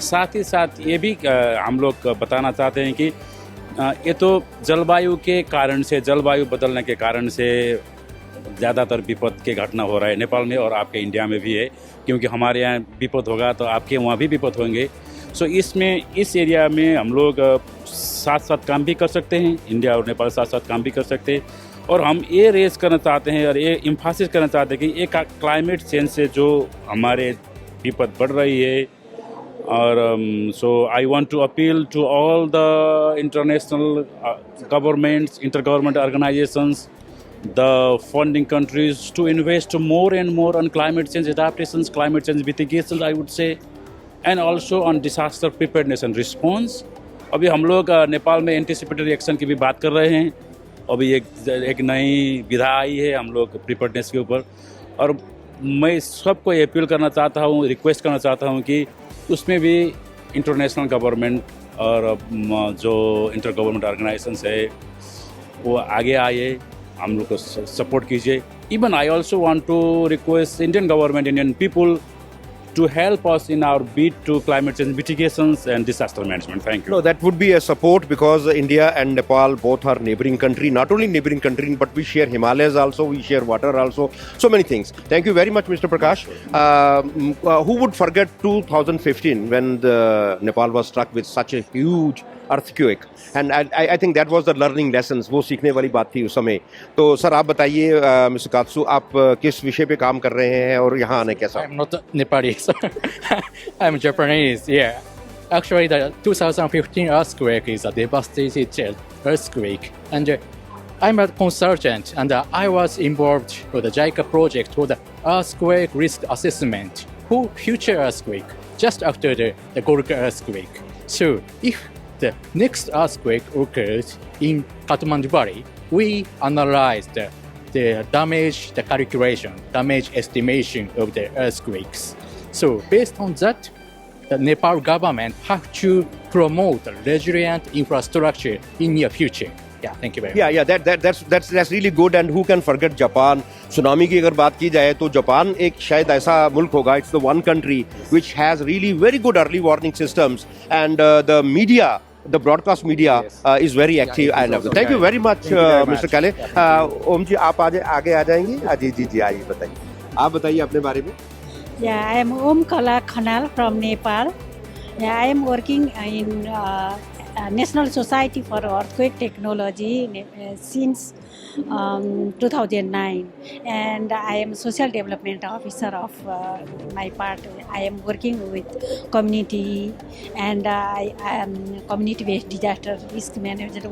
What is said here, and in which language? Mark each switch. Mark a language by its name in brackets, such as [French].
[Hindi] साथ ही साथ ये भी हम लोग बताना चाहते हैं कि ये तो जलवायु के कारण से, जलवायु बदलने के कारण से ज़्यादातर विपद के घटना हो रहा है नेपाल में और आपके इंडिया में भी है, क्योंकि हमारे यहाँ विपद होगा तो आपके वहाँ भी विपद होंगे। सो इसमें इस एरिया में हम लोग साथ साथ काम भी कर सकते हैं, इंडिया और नेपाल साथ साथ काम भी कर सकते हैं। और हम ये रेस करना चाहते हैं और ये इम्फासिस करना चाहते हैं कि एक क्लाइमेट चेंज से जो हमारे विपद बढ़ रही है। [English] और so I want to appeal to all the international governments, inter government organisations, the funding countries to invest more and more on climate change adaptations, climate change mitigations, I would say, and also on disaster preparedness and response. [Hindi] अभी हम लोग नेपाल में anticipatory action की भी बात कर रहे हैं। अभी एक नई विधा आई है हम लोग प्रिपेयर्डनेस के ऊपर, और मैं सबको ये अपील करना चाहता हूँ, रिक्वेस्ट करना चाहता हूँ कि उसमें भी इंटरनेशनल गवर्नमेंट और जो इंटर गवर्नमेंट ऑर्गेनाइजेशंस है वो आगे आए, हम लोग को सपोर्ट कीजिए। [English] Even I also want to request Indian government, Indian people to help us in our bid to climate change mitigations and disaster management. Thank you. No, that would be a support because India and Nepal both are neighboring country. Not only neighboring country, but we share Himalayas also, we share water also, so many things. Thank you very much, Mr. Prakash. Who would forget 2015 when Nepal was struck with such a huge earthquake? And I think that was the learning lessons. [Hindi] वो सीखने वाली बात थी उस समय। तो sir आप बताइए, मिस्टर कात्सु, आप किस विषय पे काम कर रहे हैं और यहाँ आने कैसा? [English] I'm not Nepalese. I'm Japanese. Yeah. Actually, the 2015 earthquake is a devastating earthquake, and I'm a consultant, and I was involved with the JICA project for the earthquake risk assessment for future earthquake just after the Golka earthquake. So, if the next earthquake occurs in Kathmandu Valley, we analyze the damage, the calculation, damage estimation of the earthquakes. So based on that, the Nepal government have to promote a resilient infrastructure in near future. Yeah, thank you very much. Yeah, that's really good. And who can forget Japan? Tsunami [Hindi] की अगर बात की जाए तो Japan एक शायद ऐसा मुल्क होगा, [English] it's the one country which has really very good early warning systems, and the media, the broadcast media is very active. And thank you very much, Mr. [Hindi] Kale. ओम जी आप आगे आ जाएंगे? जी आइए बताइए, आप बताइए अपने बारे में। [English] Yeah, I am Om Kala Khanal from Nepal. Yeah, I am working in National Society for Earthquake Technology since 2009, and I am Social Development Officer of my part. I am working with community, and I am community-based disaster risk management.